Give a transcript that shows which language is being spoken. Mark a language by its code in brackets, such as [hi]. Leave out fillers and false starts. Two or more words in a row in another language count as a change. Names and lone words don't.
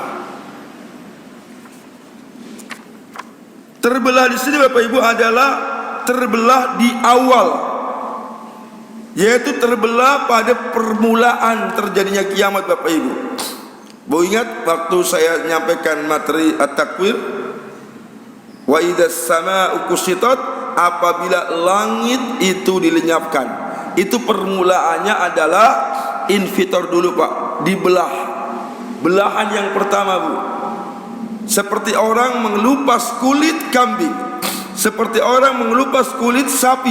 [id] Terbelah di sini Bapak Ibu adalah terbelah di awal, yaitu terbelah pada permulaan terjadinya kiamat Bapak Ibu. Bu, ingat waktu saya menyampaikan materi at-takwir, [ar] وإذا السماء كشطت, [id] apabila langit itu dilenyapkan, itu permulaannya adalah infitor dulu Pak, dibelah. Belahan yang pertama Bu, seperti orang mengelupas kulit kambing, seperti orang mengelupas kulit sapi.